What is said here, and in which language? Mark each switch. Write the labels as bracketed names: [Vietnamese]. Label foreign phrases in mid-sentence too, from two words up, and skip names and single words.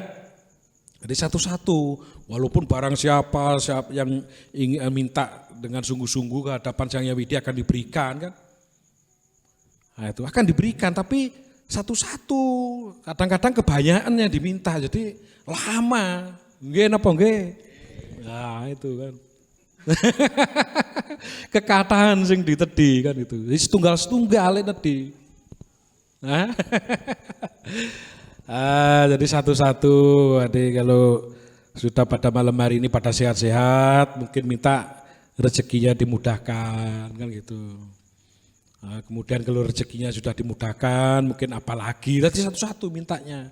[Indonesian] Jadi satu-satu, walaupun barang siapa yang ingin minta dengan sungguh-sungguh ke hadapan Sang Hyang Widi akan diberikan kan. Nah itu akan diberikan, tapi satu-satu, kadang-kadang kebanyakan yang diminta, jadi lama. [Javanese] Nggih napa nggih? [Indonesian] Nah itu kan. [Balinese] Kekatahan sing ditedhi [Indonesian] kan itu. Jadi setunggal-setunggal tadi. Nah. Jadi satu-satu. Jadi kalau sudah pada malam hari ini pada sehat-sehat, mungkin minta rezekinya dimudahkan kan gitu. Kemudian kalau rezekinya sudah dimudahkan, mungkin apalagi nanti satu-satu mintanya.